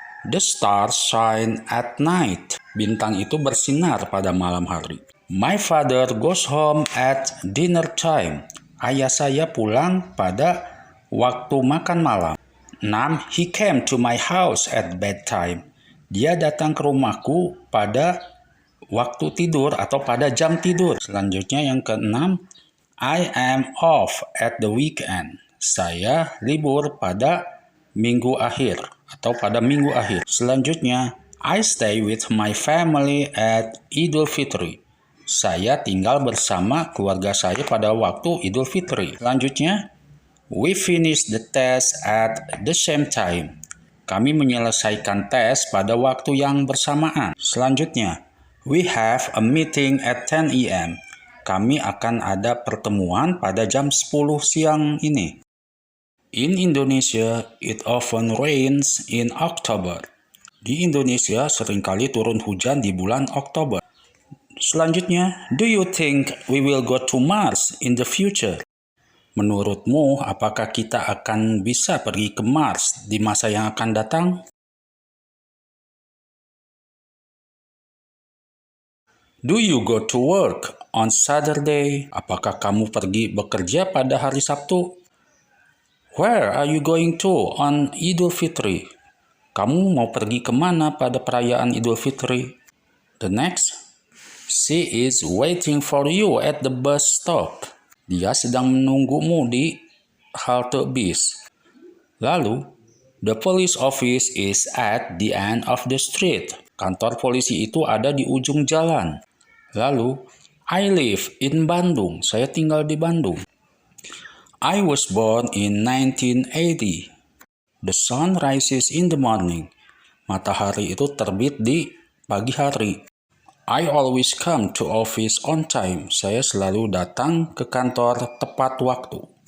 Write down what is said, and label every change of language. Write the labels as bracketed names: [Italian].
[English] The stars shine at night. [Indonesian] Bintang itu bersinar pada malam hari. [English] My father goes home at dinner time. [Indonesian] Ayah saya pulang pada waktu makan malam. 6. [English] He came to my house at bedtime. [Indonesian] Dia datang ke rumahku pada waktu tidur atau pada jam tidur. Selanjutnya yang ke-6, [English] I am off at the weekend. [Indonesian] Saya libur pada minggu akhir atau pada minggu akhir. [English] Selanjutnya, I stay with my family at Idul Fitri. [Indonesian] Saya tinggal bersama keluarga saya pada waktu Idul Fitri. [English] Selanjutnya, we finish the test at the same time. [Indonesian] Kami menyelesaikan tes pada waktu yang bersamaan. [English] Selanjutnya, we have a meeting at 10 a.m. [Indonesian] Kami akan ada pertemuan pada jam 10 siang ini. [English] In Indonesia, it often rains in October. [Indonesian] Di Indonesia seringkali turun hujan di bulan Oktober. [English] Selanjutnya, do you think we will go to Mars in the future? [Indonesian] Menurutmu, apakah kita akan bisa pergi ke Mars di masa yang akan datang? [English] Do you go to work on Saturday? [Indonesian] Apakah kamu pergi bekerja pada hari Sabtu? [English] Where are you going to on Idul Fitri? [Indonesian] Kamu mau pergi kemana pada perayaan Idul Fitri? [English] The next, she is waiting for you at the bus stop. [Indonesian] Dia sedang menunggumu di halte bis. [English] Lalu, the police office is at the end of the street. [Indonesian] Kantor polisi itu ada di ujung jalan. Lalu, [English] I live in Bandung. [Indonesian] Saya tinggal di Bandung. [English] I was born in 1980. The sun rises in the morning. [Indonesian] Matahari itu terbit di pagi hari. [English] I always come to office on time. [Indonesian] Saya selalu datang ke kantor tepat waktu.